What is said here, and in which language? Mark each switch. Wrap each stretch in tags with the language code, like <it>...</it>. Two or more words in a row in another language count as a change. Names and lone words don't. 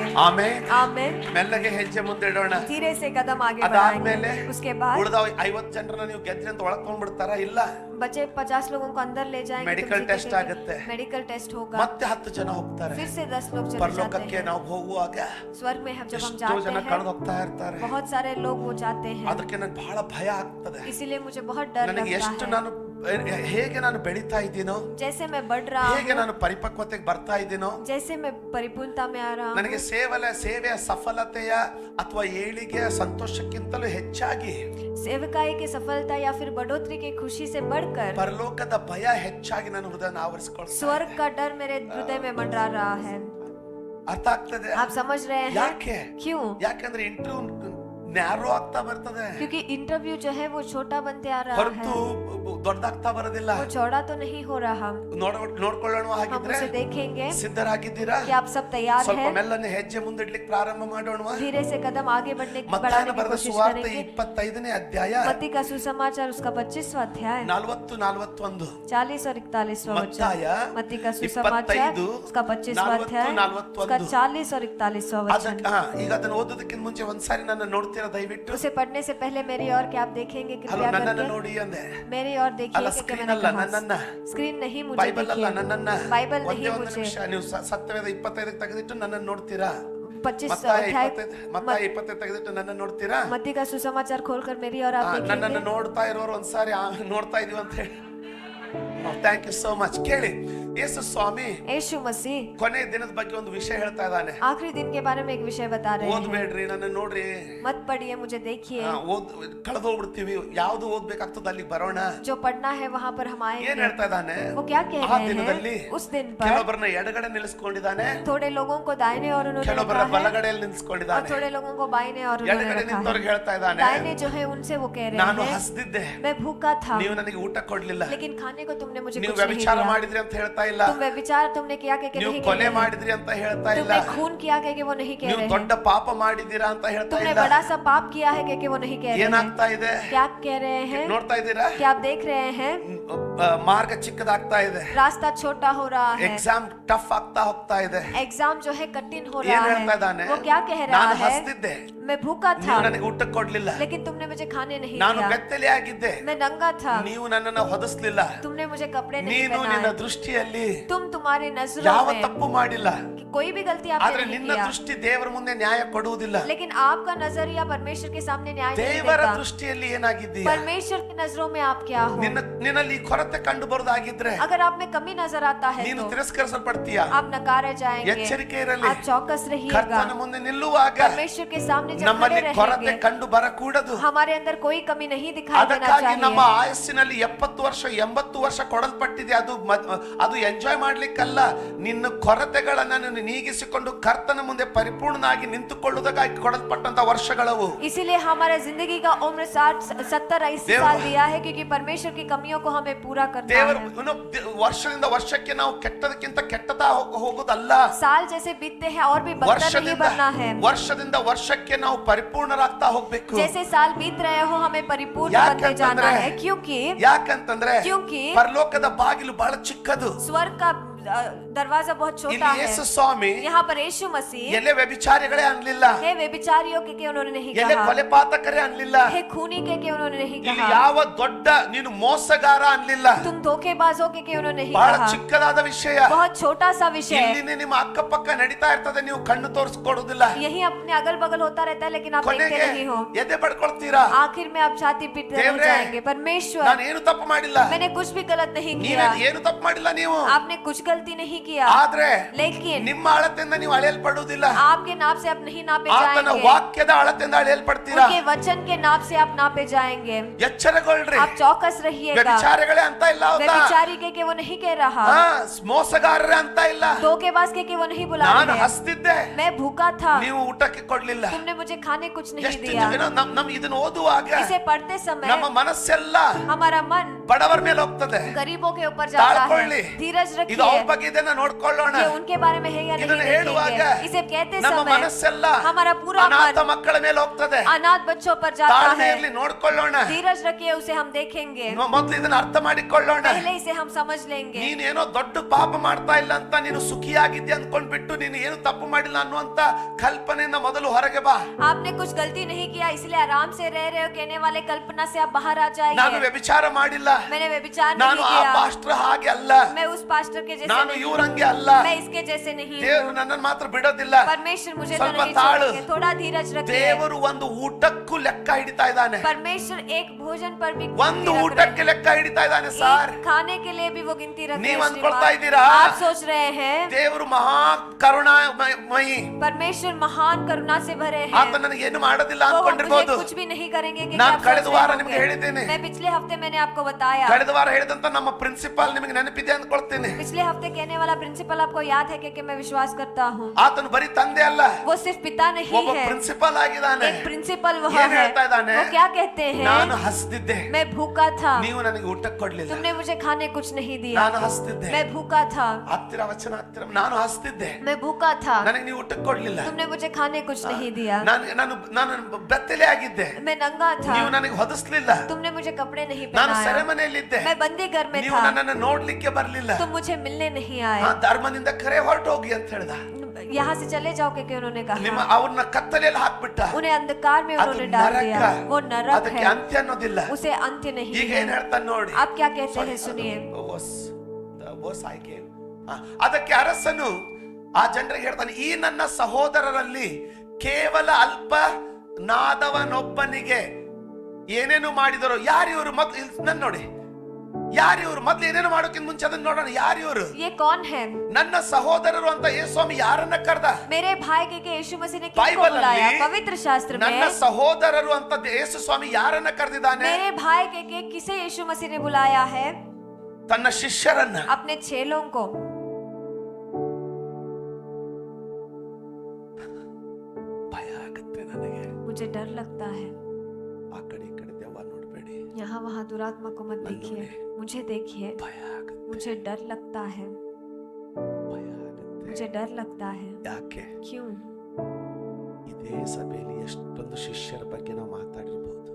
<kn>ಆಮೇನ್.</kn> <hi>आमेन।</hi> <kn>ಮೆಲ್ಲಗೆ ಹೆಜ್ಜೆ ಮುಂದೆ ಇಡೋಣ.</kn> <hi>धीरे से कदम आगे</hi> <kn>ಅದಾದ್ಮೇಲೆ</kn> <hi>बढ़ाएंगे। उसके बाद</hi> <kn>ಉಳಿದ 50 ಜನರನ್ನ ನೀವು ಗೆದ್ರಿ ಅಂತ ಒಳಗ್ ತಗೊಂಡ್ಬಿಡ್ತಾರ? ಇಲ್ಲ,</kn> <hi>बचे 50 लोगों को अंदर ले जाएंगे,</hi> <en>medical test आಗುತ್ತೆ,</en> <hi>मेडिकल टेस्ट होगा,</hi> <kn>ಮತ್ತೆ 10 ಜನ ಹೋಗ್ತಾರೆ.</kn> <hi>फिर से 10 लोग चले जाते</hi> <kn>ಪರಲೋಕಕ್ಕೆ</kn> <hi>हैं।</hi> <kn>ನಾವು ಹೋಗುವಾಗ</kn> <hi>स्वर्ग में हम जब हम</hi> <kn>ಎಷ್ಟೋ ಜನ</kn> <hi>जाते</hi> <kn>ಕಳೆದು</kn> <hi>हैं</hi> <kn>ಹೋಗ್ತಾ ಇರ್ತಾರೆ.</kn> <hi>बहुत सारे लोग वो जाते हैं,</hi> <kn>ಅದಕ್ಕೆ ನನಗೆ ಬಹಳ ಭಯ ಆಗ್ತದೆ.</kn> <hi>इसीलिए मुझे बहुत डर</hi> <kn>ನನಗೆ</kn> <hi>लगता</hi> <kn>ಎಷ್ಟು</kn> <hi>है।</hi> <kn>ನಾನು ಹೇಗೆ ನಾನು ಬೆಳೀತಾ ಇದ್ದೀನೋ,</kn> <hi>जैसे मैं बढ़ रहा</hi> <kn>ಹೇಗೆ</kn> <hi>हूँ,</hi> <kn>ನಾನು ಪರಿಪಕ್ವತೆಗೆ ಬರ್ತಾ ಇದ್ದೀನೋ,</kn> <hi>जैसे मैं परिपूर्णता में आ रहा</hi> <kn>ನನಗೆ</kn> <hi>हूँ,</hi> <kn>ಸೇವೆಯ ಸಫಲತೆಯ ಅಥವಾ ಏಳಿಗೆಯ ಸಂತೋಷಕ್ಕಿಂತಲೂ ಹೆಚ್ಚಾಗಿ</kn> <hi>सेवकाई की सफलता या फिर बढ़ोतरी की खुशी से बढ़कर</hi> <kn>ಪರಲೋಕದ ಭಯ ಹೆಚ್ಚಾಗಿ ನನ್ನ ಹೃದಯನ ಆವರಿಸಿಕೊಳ್ತಾ ಇದೆ.</kn> <hi>स्वर्ग का डर मेरे हृदय में मंडरा रहा है।</hi> <kn>ಅರ್ಥ ಆಗ್ತದೆ?</kn> <hi>आप समझ रहे हैं</hi> <kn>ಯಾಕೆ?</kn> <hi>क्यों?</hi> <kn>ಯಾಕಂದ್ರೆ</kn> <en>interview narrow</en> <kn>ಆಗ್ತಾ ಬರ್ತದೆ</kn> <hi>क्योंकि इंटरव्यू जो है वो छोटा बनते आ रहा</hi> <kn>ಹೊರತು</kn> <hi>है,</hi> <kn>ದೊಡ್ಡದಾಗ್ತಾ ಬರೋದಿಲ್ಲ.</kn> <hi>वो चौड़ा तो नहीं हो रहा.</hi> <kn>ನೋಡ್ಕೊಳ್ಳೋಣ</kn> <hi>हम</hi> <kn>ಹಾಗಿದ್ರೆ</kn> <hi>उसे देखेंगे.</hi> <kn>ಸಿದ್ಧರಾಗಿದ್ದೀರಾ?</kn> <hi>क्या आप सब तैयार</hi> <kn>ಸ್ವಲ್ಪ</kn> <hi>हैं?</hi> <kn>ಮೆಲ್ಲನೆ ಹೆಜ್ಜೆ ಮುಂದಿಡ್ಲಿಕ್ಕೆ ಪ್ರಾರಂಭ ಮಾಡೋಣ.</kn> <hi>धीरे से कदम आगे बढ़ने</hi> <kn>ಮತ್ತಾಯನ</kn> <hi>बढ़ाने की</hi> <kn>ಬರೆದ</kn> <hi>कोशिश</hi> <kn>ಸುವಾರ್ತೆ</kn> <hi>करेंगे.</hi> <kn>25ನೇ ಅಧ್ಯಾಯ</kn> <hi>मत्ती का सुसमाचार उसका 25वां अध्याय</hi> <kn>40-41.</kn> <hi>40 और 41वां वचन.</hi> <kn>ಮತ್ತಾಯ</kn> <hi>मत्ती का सुसमाचार</hi> <kn>25,</kn> <hi>उसका 25वां अध्याय</hi> <kn>40,</kn> <hi>उसका 40 और 41वां वचन.</hi> <kn>ಈಗ ಅದನ್ನ ಓದೋದಕ್ಕಿಂತ ಮುಂಚೆ ಒಂದ್ಸಾರಿ ನನ್ನ ನೋಡ್ತೀರಾ ದಯವಿಟ್ಟು?</kn> <hi>उसे पढ़ने से पहले मेरी और क्या आप देखेंगे</hi> <kn>ಅಲ್ಲ</kn> <hi>कृपया</hi> <kn>ನನ್ನನ್ನ</kn> <hi>करके?</hi> <kn>ನೋಡಿ ಅಂದೆ.</kn> <hi>मेरी और देखिए</hi> <kn>ಅಲ್ಲ</kn> <hi>कि</hi> <kn>ಸ್ಕ್ರೀನ್</kn> <hi>मैंने</hi> <kn>ಅಲ್ಲ</kn> <hi>कहा.</hi> <kn>ನನ್ನನ್ನ.</kn> <hi>स्क्रीन नहीं मुझे</hi> <kn>ಬೈಬಲ್ ಅಲ್ಲ</kn> <hi>देखिए.</hi> <kn>ನನ್ನನ್ನ.</kn> <hi>बाइबल</hi> <kn>ಒಂದೇ</kn> <hi>नहीं</hi> <kn>ಒಂದು</kn> <hi>मुझे.</hi> <kn>ನಿಮಿಷ ನೀವು ಸತ್ಯವೇದ 25 ತೆಗೆದಿಟ್ಟು ನನ್ನನ್ನು ನೋಡ್ತೀರಾ?</kn> <hi>25</hi> <kn>ಮತ್ತಾಯ</kn> <hi>अध्याय</hi> <kn>25 ತೆಗೆದಿಟ್ಟು ನನ್ನನ್ನು ನೋಡ್ತೀರಾ?</kn> <hi>मत्ती का सुसमाचार खोलकर मेरी और आप</hi> <kn>ನನ್ನನ್ನು</kn> <hi>देखेंगे.</hi> <kn>ನೋಡ್ತಾ ಇರೋರು ಒಂದ್ಸಾರಿ ನೋಡ್ತಾ ಇದೀವಿ ಅಂತ ಹೇಳಿ.</kn> <en>Thank you so much.</en> <kn>ಕೇಳಿ, ಯೇಸು ಸ್ವಾಮಿ</kn> <hi>यीशु मसीह</hi> <kn>ಕೊನೆ ದಿನದ ಬಗ್ಗೆ ಒಂದು ವಿಷಯ ಹೇಳ್ತಾ ಇದ್ದಾನೆ.</kn> <hi>आखिरी दिन के बारे में एक विषय बता रहे हैं.</hi> <kn>ಓದ್ಬೇಡ್ರಿ, ನನ್ನ ನೋಡ್ರಿ,</kn> <hi>मत पढ़िए, मुझे देखिए.</hi> <kn>ಕಳೆದೋಗ್ಬಿಡ್ತೀವಿ. ಯಾವ್ದು ಓದ್ಬೇಕಾಗ್ತದೆ ಅಲ್ಲಿಗೆ ಬರೋಣ.</kn> <hi>जो पढ़ना है वहाँ पर हम</hi> <kn>ಏನ್</kn> <hi>आएंगे.</hi> <kn>ಹೇಳ್ತಾ ಇದ್ದಾನೆ?</kn> <hi>वो क्या कह</hi> <kn>ಆ</kn> <hi>रहे</hi> <kn>ದಿನದಲ್ಲಿ</kn> <hi>हैं? उस दिन पर</hi> <kn>ಕೆಲವೊಬ್ಬರನ್ನ ಎಡಗಡೆ ನಿಲ್ಲಿಸ್ಕೊಂಡಿದ್ದಾನೆ,</kn> <hi>थोड़े लोगों को दाहिने और उन्होंने</hi> <kn>ಕೆಲವೊಬ್ಬರ</kn> <hi>रखा है,</hi> <kn>ಬಲಗಡೆಯಲ್ಲಿ</kn> <hi>और</hi> <kn>ನಿಲ್ಲಿಸ್ಕೊಂಡಿದ್ದಾನೆ.</kn> <hi>थोड़े लोगों को बाइने और उन्होंने</hi> <kn>ಎಡಗಡೆ</kn> <hi>रखा</hi> <kn>ನಿಂತವ್ರಿಗೆ</kn> <hi>है.</hi> <kn>ಹೇಳ್ತಾ ಇದ್ದಾನೆ,</kn> <hi>दाहिने जो है उनसे वो कह रहे</hi> <kn>ನಾನು</kn> <hi>हैं,</hi> <kn>ಹಸ್ದಿದ್ದೆ,</kn> <hi>मैं भूखा था</hi> <kn>ನೀವು ನನಗೆ ಊಟ ಕೊಡ್ಲಿಲ್ಲ.</kn> <hi>लेकिन खाने को तुमने मुझे</hi> <kn>ನೀವು</kn> <hi>कुछ नहीं</hi> <kn>ವ್ಯಭಿಚಾರ</kn> <hi>दिया.</hi> <kn>ಮಾಡಿದ್ರಿ ಅಂತ ಹೇಳ್ತಾ ಇಲ್ಲ.</kn> <hi>तुम व्यभिचार तुमने किया कि</hi> <kn>ನೀವು</kn> <hi>नहीं</hi> <kn>ಕೊಲೆ</kn> <hi>कह रहे हैं.</hi> <kn>ಮಾಡಿದ್ರಿ ಅಂತ ಹೇಳ್ತಾ ಇಲ್ಲ.</kn> <hi>तुमने खून किया कि वो नहीं कह</hi> <kn>ನೀವು</kn> <hi>रहे हैं.</hi> <kn>ದೊಡ್ಡ ಪಾಪ ಮಾಡಿದ್ದೀರಾ ಅಂತ ಹೇಳ್ತಾ</kn> <hi>तुमने</hi> <kn>ಇಲ್ಲ.</kn> <hi>बड़ा सा पाप किया है कि वो नहीं कह रहे हैं.</hi> <kn>ಏನಾಗ್ತಾ ಇದೆ</kn> <hi>क्या कह रहे हैं?</hi> <kn>ನೋಡ್ತಾ ಇದ್ದೀರಾ?</kn> <hi>क्या आप देख रहे हैं?</hi> <kn>ಮಾರ್ಗ ಚಿಕ್ಕದಾಗ್ತಾ ಇದೆ.</kn> <hi>रास्ता छोटा हो रहा है.</hi> <en>exam tough</en> <kn>ಆಗ್ತಾ ಹೋಗ್ತಾ ಇದೆ.</kn> <hi>एग्जाम जो है कठिन हो</hi> <kn>ಏನ್</kn> <hi>रहा</hi> <kn>ಹೇಳ್ತಾ ಇದ್ದಾನೆ?</kn> <hi>है. वो क्या कह रहा</hi> <kn>ನಾನು</kn> <hi>है?</hi> <kn>ಹಸ್ದಿದ್ದೆ,</kn> <hi>मैं भूखा था</hi> <kn>ನೀವು ನನಗೆ ಊಟ ಕೊಡ್ಲಿಲ್ಲ.</kn> <hi>लेकिन तुमने मुझे खाने नहीं</hi> <kn>ನಾನು</kn> <hi>दिया.</hi> <kn>ಬೆತ್ತಲೆ ಆಗಿದ್ದೆ,</kn> <hi>मैं नंगा था,</hi> <kn>ನೀವು ನನ್ನನ್ನು ಹೊದಿಸ್ಲಿಲ್ಲ.</kn> <hi>तुमने मुझे कपड़े नहीं</hi> <kn>ನೀನು ನಿನ್ನ</kn> <hi>पहनाए.</hi> <kn>ದೃಷ್ಟಿಯಲ್ಲಿ</kn> <hi>तुम तुम्हारी नजरों</hi> <kn>ಯಾವ</kn> <hi>में</hi> <kn>ತಪ್ಪು ಮಾಡಿಲ್ಲ.</kn> <hi>कोई भी गलती</hi> <kn>ಆದ್ರೆ</kn> <hi>आपने नहीं</hi> <kn>ನಿನ್ನ</kn> <hi>किया.</hi> <kn>ದೃಷ್ಟಿ ದೇವರ ಮುಂದೆ ನ್ಯಾಯ ಕೊಡುವುದಿಲ್ಲ.</kn> <hi>लेकिन आपका नजरिया परमेश्वर के सामने न्याय नहीं</hi> <kn>ದೇವರ</kn> <hi>देता.</hi> <kn>ದೃಷ್ಟಿಯಲ್ಲಿ ಏನಾಗಿದ್ದೀಯ?</kn> <hi>परमेश्वर की नजरों में आप क्या हो?</hi> <kn>ನಿನ್ನಲ್ಲಿ ಕೊರತೆ ಕಂಡು ಬರೋದಾಗಿದ್ರೆ</kn> <hi>अगर आप में कमी नजर आता है</hi> <kn>ನೀನು</kn> <hi>तो</hi> <kn>ತಿರಸ್ಕರಿಸಲ್ಪಡ್ತೀಯ.</kn> <hi>आप नकारे जाएंगे.</hi> <kn>ಎಚ್ಚರಿಕೆ ಇರಲಿ.</kn> <hi>आप चौकस रहिएगा.</hi> <kn>ಕರ್ತನ ಮುಂದೆ ನಿಲ್ಲುವಾಗ</kn> <hi>परमेश्वर के सामने जब खड़े</hi> <kn>ನಮ್ಮಲ್ಲಿ ಕೊರತೆ</kn> <hi>रहेंगे,</hi> <kn>ಕಂಡು ಬರಕೂಡದು.</kn> <hi>हमारे अंदर कोई कमी नहीं दिखाई देना</hi> <kn>ಅದಕ್ಕಾಗಿ ನಮ್ಮ</kn> <hi>चाहिए.</hi> <kn>ಆಯಸ್ಸಿನಲ್ಲಿ 70 ವರ್ಷ 80 ವರ್ಷ ಕೊಡಲ್ಪಟ್ಟಿದೆ. ಅದು ಎಂಜಾಯ್ ಮಾಡ್ಲಿಕ್ಕಲ್ಲ, ನಿನ್ನ ಕೊರತೆಗಳನ್ನು ನೀಗಿಸಿಕೊಂಡು ಕರ್ತನ ಮುಂದೆ ಪರಿಪೂರ್ಣನಾಗಿ ನಿಂತುಕೊಳ್ಳುವುದಕ್ಕಾಗಿ ಕೊಡಲ್ಪಟ್ಟಂತ ವರ್ಷಗಳವು.</kn> <hi>इसीलिए हमारा जिंदगी का उम्र 60 70 80 देव- साल दिया है, क्योंकि परमेश्वर की कमियों को हमें पूरा करना</hi> <kn>ದೇವರು</kn> <hi>है.</hi> <kn>ವರ್ಷದಿಂದ ವರ್ಷಕ್ಕೆ ನಾವು ಕೆಟ್ಟದಕ್ಕಿಂತ ಕೆಟ್ಟದ ಹೋಗೋದಲ್ಲ.</kn> <hi>साल जैसे बीतते हैं और भी बदतर नहीं बनना है.</hi> <kn>ವರ್ಷದಿಂದ ವರ್ಷಕ್ಕೆ ನಾವು ಪರಿಪೂರ್ಣರಾಗ್ತಾ ಹೋಗ್ಬೇಕು.</kn> <hi>जैसे साल बीत रहे हो हमें परिपूर्ण बनते जाना है. क्योंकि क्योंकि</hi> <kn>ಪರಲೋಕದ ಬಾಗಿಲು ಬಹಳ ಚಿಕ್ಕದು.</kn> <hi>स्वर्ग का दरवाजा बहुत छोटा</hi> <kn>ಇಲ್ಲಿ</kn> <hi>है.</hi> <kn>ಯೇಸು ಸ್ವಾಮಿ</kn> <hi>यहाँ पर यीशु मसीह</hi> <kn>ಎಲ್ಲೇ ವ್ಯಭಿಚಾರಿಗಳೇ ಅನ್ಲಿಲ್ಲ,</kn> <hi>है व्यभिचारियों के उन्होंने नहीं</hi> <kn>ಎಲ್ಲೇ</kn> <hi>कहा,</hi> <kn>ಕೊಲೆಪಾತಕರೇ ಅನ್ಲಿಲ್ಲ,</kn> <hi>है खूनी के उन्होंने नहीं</hi> <kn>ಇಲ್ಲಿ</kn> <hi>कहा,</hi> <kn>ಯಾವ ದೊಡ್ಡ ನೀನು ಮೋಸಗಾರ ಅನ್ಲಿಲ್ಲ.</kn> <hi>तुम धोखेबाजों के उन्होंने नहीं</hi> <kn>ಬಹಳ</kn> <hi>कहा.</hi> <kn>ಚಿಕ್ಕದಾದ ವಿಷಯ.</kn> <hi>बहुत छोटा सा विषय.</hi> <kn>ಇಲ್ಲಿನೇ ನಿಮ್ಮ ಅಕ್ಕಪಕ್ಕ ನಡೀತಾ ಇರ್ತದೆ, ನೀವು ಕಣ್ಣು ತೋರಿಸ್ಕೊಡುದಿಲ್ಲ.</kn> <hi>यही अपने अगल बगल होता रहता है, लेकिन आप देखते</hi> <kn>ಕೊನೆಗೆ</kn> <hi>नहीं हो.</hi> <kn>ಎದೆ ಬಡ್ಕೊಳ್ತೀರಾ,</kn> <hi>आखिर में आप छाती पीटते रह</hi> <kn>देवरे,</kn> <hi>जाएंगे. परमेश्वर,</hi> <kn>ನಾನು ಏನು ತಪ್ಪು ಮಾಡಿಲ್ಲ,</kn> <hi>मैंने कुछ भी गलत नहीं किया.</hi> <kn>ನೀವೇನು ಏನು ತಪ್ಪು ಮಾಡಿಲ್ಲ. ನೀವು</kn> <hi>आपने कुछ गलती नहीं किया,</hi> <kn>ಆದ್ರೆ</kn> <hi>लेकिन</hi> <kn>ನಿಮ್ಮ ಅಳತೆಯಿಂದ ನೀವು ಅಳೆಯಲ್ಪಡುವುದಿಲ್ಲ.</kn> <hi>आपके नाप से आप नहीं नापे</hi> <kn>ಆತನ</kn> <hi>जाएंगे.</hi> <kn>ವಾಕ್ಯದ ಅಳತೆಯಿಂದ ಅಳೆಯಲ್ಪಡ್ತೀರಾ.</kn> <hi>उनके वचन के नाप से आप नापे जाएंगे.</hi> <kn>ಎಚ್ಚರಗೊಳ್ರಿ.</kn> <hi>आप चौकस रहिएगा.</hi> <kn>ವ್ಯಭಿಚಾರಿಗಳೇ ಅಂತ ಇಲ್ಲ, ಹೌದಾ?</kn> <hi>व्यभिचारी के वो नहीं कह रहा,</hi> <kn>ಮೋಸಗಾರರೇ ಅಂತ ಇಲ್ಲ.</kn> <hi>धोखेबाज के वो नहीं बुला</hi> <kn>ನಾನು</kn> <hi>रहे.</hi> <kn>ಹಸ್ತಿದ್ದೆ,</kn> <hi>मैं भूखा था,</hi> <kn>ನೀವು ಊಟಕ್ಕೆ ಕೊಡ್ಲಿಲ್ಲ.</kn> <hi>तुमने मुझे खाने कुछ नहीं</hi> <kn>ಎಷ್ಟು</kn> <hi>दिया.</hi> <kn>ನಮ್ ಇದನ್ನ ಓದುವಾಗ</kn> <hi>इसे पढ़ते समय</hi> <kn>ನಮ್ಮ ಮನಸ್ಸೆಲ್ಲ</kn> <hi>हमारा मन</hi> <kn>ಬಡವರ ಮೇಲೆ ಹೋಗ್ತದೆ.</kn> <hi>गरीबों के ऊपर जाता है.</hi> <kn>ತಾಳ್ಕೊಳ್ಳಿ.</kn> <hi>धीरज</hi> <kn>ಇದು ಅವ್ರ</kn> <hi>रखिए.</hi> <kn>ಬಗ್ಗೆ ಇದನ್ನ ನೋಡ್ಕೊಳ್ಳೋಣ.</kn> <hi>ये उनके बारे में है या नहीं</hi> <kn>ಇದನ್ನ ಹೇಳುವಾಗ</kn> <hi>देखेंगे. इसे कहते</hi> <kn>ನಮ್ಮ</kn> <hi>समय</hi> <kn>ಮನಸ್ಸೆಲ್ಲ</kn> <hi>हमारा पूरा</hi> <kn>ಅನಾಥ</kn> <hi>मन</hi> <kn>ಮಕ್ಕಳ ಮೇಲೆ ಹೋಗ್ತದೆ.</kn> <hi>अनाथ बच्चों पर जाता</hi> <kn>ತಾಳ್ಮೆ</kn> <hi>है.</hi> <kn>ಇರ್ಲಿ, ನೋಡ್ಕೊಳ್ಳೋಣ.</kn> <hi>धीरज रखिए, उसे हम देखेंगे.</hi> <kn>ಮೊದಲು ಇದನ್ನ ಅರ್ಥ ಮಾಡಿಕೊಳ್ಳೋಣ.</kn> <hi>पहले इसे हम समझ लेंगे.</hi> <kn>ನೀನು ಏನೋ ದೊಡ್ಡ ಪಾಪ ಮಾಡ್ತಾ ಇಲ್ಲ ಅಂತ ನೀನು ಸುಖಿಯಾಗಿದ್ದೆ ಅಂದ್ಕೊಂಡ್ಬಿಟ್ಟು ನೀನು ಏನು ತಪ್ಪು ಮಾಡಿಲ್ಲ ಅನ್ನುವಂತ ಕಲ್ಪನೆಯಿಂದ ಮೊದಲು ಹೊರಗೆ ಬಾ.</kn> <hi>आपने कुछ गलती नहीं किया इसलिए आराम से रह रहे हो कहने वाले कल्पना से आप बाहर आ</hi> <kn>ನಾನು</kn> <hi>जाइए.</hi> <kn>ವ್ಯಭಿಚಾರ ಮಾಡಿಲ್ಲ,</kn> <hi>मैंने व्यभिचार</hi> <kn>ನಾನು</kn> <hi>नहीं</hi> <kn>ಆ</kn> <hi>किया,</hi> <kn>ಪಾಸ್ಟರ್ ಹಾಗೆ ಅಲ್ಲ,</kn> <hi>मैं उस पास्टर के जैसे</hi> <kn>ನಾನು</kn> <hi>नहीं,</hi> <kn>ಇವ್ರಂಗೆ ಅಲ್ಲ.</kn> <hi>मैं इसके जैसे नहीं</hi> <kn>ದೇವರು</kn> <hi>हूँ.</hi> <kn>ನನ್ನನ್ನು ಮಾತ್ರ ಬಿಡೋದಿಲ್ಲ.</kn> <hi>परमेश्वर मुझे तो</hi> <kn>ಸ್ವಲ್ಪ</kn> <hi>नहीं</hi> <kn>ತಾಳು.</kn> <hi>छोड़ेंगे. थोड़ा धीरज रखिए.</hi> <kn>ದೇವರು ಒಂದು ಊಟಕ್ಕೂ ಲೆಕ್ಕ ಹಿಡಿತಾ ಇದ್ದಾನೆ.</kn> <hi>परमेश्वर एक भोजन पर भी</hi> <kn>ಒಂದು</kn> <hi>गिनती रख</hi> <kn>ಊಟಕ್ಕೆ</kn> <hi>रहे</hi> <kn>ಲೆಕ್ಕ ಹಿಡಿತಾ ಇದ್ದಾನೆ</kn> <hi>हैं.</hi> <kn>ಸಾರ್.</kn> <hi>एक खाने के लिए भी वो गिनती रख रहे</hi> <kn>ನೀವು</kn> <hi>हैं.</hi> <kn>ಅನ್ಕೊಳ್ತಾ</kn> <hi>श्रीमान,</hi> <kn>ಇದ್ದೀರಾ?</kn> <hi>आप सोच रहे हैं</hi> <kn>ದೇವರು ಮಹಾ ಕರುಣಾಮಯಿ,</kn> <hi>परमेश्वर महान करुणा से भरे हैं,</hi> <kn>ಆತ ನನಗೆ ಏನು ಮಾಡೋದಿಲ್ಲ</kn> <hi>वो मुझे</hi> <kn>ಅನ್ಕೊಂಡಿರ್ಬೋದು.</kn> <hi>कुछ भी नहीं करेंगे कि</hi> <kn>ನಾನು</kn> <hi>आप</hi> <kn>ಕಳೆದ</kn> <hi>सोच</hi> <kn>ವಾರ</kn> <hi>रहे</hi> <kn>ನಿಮ್ಗೆ</kn> <hi>होंगे.</hi> <kn>ಹೇಳಿದ್ದೇನೆ,</kn> <hi>मैं पिछले हफ्ते मैंने आपको बता आया।</hi> <kn>ಕಳೆದ ವಾರ ಹೇಳಿದಂತ ನಮ್ಮ ಪ್ರಿನ್ಸಿಪಾಲ್ ನಿಮಗೆ ನೆನಪಿದೆ ಅಂದ್ಕೊಳ್ತೇನೆ.</kn> <hi>पिछले हफ्ते कहने वाला प्रिंसिपल आपको याद है कि मैं विश्वास करता हूँ।</hi> <kn>ಆತನು ಬರೀ ತಂದೆ ಅಲ್ಲ,</kn> <hi>वो सिर्फ पिता नहीं</hi> <kn>ಒಬ್ಬ</kn> <hi>है,</hi> <kn>ಪ್ರಿನ್ಸಿಪಾಲ್ ಆಗಿದ್ದಾನೆ.</kn> <hi>एक प्रिंसिपल वह</hi> <kn>ಏನ್</kn> <hi>है।</hi> <kn>ಹೇಳ್ತಾ ಇದ್ದಾನೆ?</kn> <hi>वो क्या कहते हैं?</hi> <kn>ನಾನು ಹಸ್ತಿದ್ದೆ,</kn> <hi>मैं भूखा था,</hi> <kn>ನೀವು ನನಗೆ ಊಟಕ್ಕೆ ಕೊಡ್ಲಿಲ್ಲ.</kn> <hi>तुमने मुझे खाने कुछ नहीं दिया।</hi> <kn>ನಾನು ಹಸ್ತಿದ್ದೆ,</kn> <hi>मैं भूखा था,</hi> <kn>ಹತ್ತಿರ ವಚನ ಹತ್ತಿರ. ನಾನು ಹಸ್ತಿದ್ದೆ,</kn> <hi>मैं भूखಾ था,</hi> <kn>ನನಗೆ ನೀವು ಊಟಕ್ಕೆ ಕೊಡ್ಲಿಲ್ಲ.</kn> <hi>तुमने मुझे खाने कुछ नहीं दिया।</hi> <kn>ನಾನು ಬೆತ್ತಲೆ ಆಗಿದ್ದೆ,</kn> <hi>मैं नंगा था,</hi> <kn>ನೀವು ನನಗೆ ಹೊದಿಸ್ಲಿಲ್ಲ.</kn> <hi>तुमने मुझे कपड़े नहीं</hi> <kn>ನಾನು</kn> <hi>पहनाया।</hi> <kn>ಸೆರೆಮನೆಯಲ್ಲಿದ್ದೆ,</kn> <hi>मैं बंदी घर में</hi> <kn>ನೀವು</kn> <hi>था,</hi> <kn>ನನ್ನನ್ನು ನೋಡ್ಲಿಕ್ಕೆ ಬರ್ಲಿಲ್ಲ.</kn> <hi>तुम मुझे मिलने नहीं आए।</hi> <kn>ಧರ್ಮದಿಂದ ಕರೆ ಹೊರಟು ಹೋಗಿ ಅಂತ ಹೇಳ್ದ.</kn> <hi>यहाँ से चले जाओ क्योंकि उन्होंने</hi> <kn>ನಿಮ್ಮ</kn> <hi>कहा।</hi> <kn>ಅವ್ರನ್ನ ಕತ್ತಲೆಯಲ್ಲಿ ಹಾಕ್ಬಿಟ್ಟ.</kn> <hi>उन्हें अंधकार में</hi> <kn>ಅದು</kn> <hi>उन्होंने डाल</hi> <kn>ನರಕ,</kn> <hi>दिया। वो नरक</hi> <kn>ಅದಕ್ಕೆ</kn> <hi>है,</hi> <kn>ಅಂತ್ಯ ಅನ್ನೋದಿಲ್ಲ.</kn> <hi>उसे अंत्य नहीं</hi> <kn>ಈಗ</kn> <hi>है।</hi> <kn>ಏನ್ ಹೇಳ್ತಾನೆ ನೋಡಿ.</kn> <hi>आप क्या कहते हैं सुनिए।</hi> <kn>ಅದಕ್ಕೆ ಅರಸನು ಆ ಜನರಿಗೆ ಹೇಳ್ತಾನೆ, ಈ ನನ್ನ ಸಹೋದರರಲ್ಲಿ ಕೇವಲ ಅಲ್ಪ ನಾದವನೊಬ್ಬನಿಗೆ ಏನೇನು ಮಾಡಿದರೋ ಯಾರು ಇವರು? ಮೊದ್ಲು ನನ್ನ ನೋಡಿ, ಯಾರು ಇವರು? ಮೊದ್ಲು ಏನೇನು ಮಾಡೋಕ್ಕಿಂತ ಮುಂಚೆ ಅದನ್ನ ನೋಡೋಣ. ಯಾರು ಇವರು?</kn> <hi>ये कौन है?</hi> <kn>ನನ್ನ ಸಹೋದರರು ಅಂತ ಯೇಸು ಸ್ವಾಮಿ ಯಾರನ್ನ ಕರೆದ?</kn> <hi>मेरे भाई के यीशु मसीह ने किसको बाइबल बुलाया?</hi> <kn>ಅಲ್ಲಿ</kn> <hi>पवित्र शास्त्र</hi> <kn>ನನ್ನ</kn> <hi>में</hi> <kn>ಸಹೋದರರು ಅಂತ ಯೇಸು ಸ್ವಾಮಿ ಯಾರನ್ನ ಕರೆದಿದ್ದಾನೆ?</kn> <hi>मेरे भाई के किसे यीशु मसीह ने बुलाया है?</hi> <kn>ತನ್ನ ಶಿಷ್ಯರನ್ನ.</kn> <hi>अपने चेलों को।</hi> <kn>ಭಯ ಆಗುತ್ತೆ ನನಗೆ,</kn> <hi>मुझे डर लगता है।</hi> <kn>ಆ ಕಡೆ ಈ ಕಡೆ ದೆವ್ವ ನೋಡ್ಬೇಡಿ,</kn> <hi>यहाँ वहाँ दुरात्मा को मत देखिए, मुझे देखिए।</hi> <kn>ಭಯ ಆಗುತ್ತೆ,</kn> <hi>मुझे डर लगता है,</hi> <kn>ಭಯ ಆಗುತ್ತೆ.</kn> <hi>मुझे डर लगता है।</hi> <kn>ಯಾಕೆ?</kn> <hi>क्यों?</hi> <kn>ಇದೇ ಸಭೆಯಲ್ಲಿ ಎಷ್ಟೊಂದು ಶಿಷ್ಯರ ಬಗ್ಗೆ ನಾವು ಮಾತಾಡಿರ್ಬೋದು.</kn>